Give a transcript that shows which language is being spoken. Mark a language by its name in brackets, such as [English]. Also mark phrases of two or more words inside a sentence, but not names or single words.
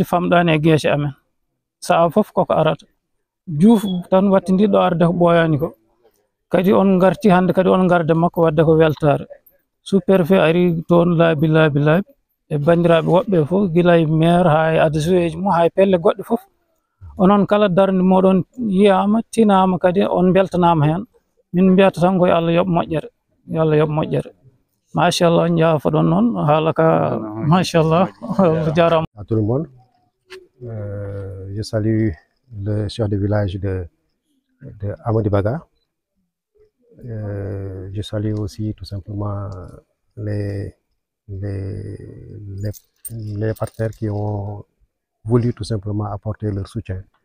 [Fula] famɗani e gueese amen saha fof koko arata Diouf tan wattidiɗo arde ko ɓoyani ko kadi on garti hande kadi on garde makko wadde ko weltare [French] sous préfet [Fula] ari toon laabi e bandiraɓe woɓɓe fof gila e maire ha e adjoint ji mum ha e pelle goɗɗe fof onon kala darde moɗon yiyama tinama kadi on beltanama hen min mbiyata tan koye Allah yooɓ moƴƴere yo Allah yooɓ moƴƴere machallah on jaafoɗon noon haala ka machallah jarama. [French] À tout le monde, je salue le chef de village de Amady Baga. Je salue aussi tout simplement les partenaires qui ont voulu tout simplement apporter leur soutien.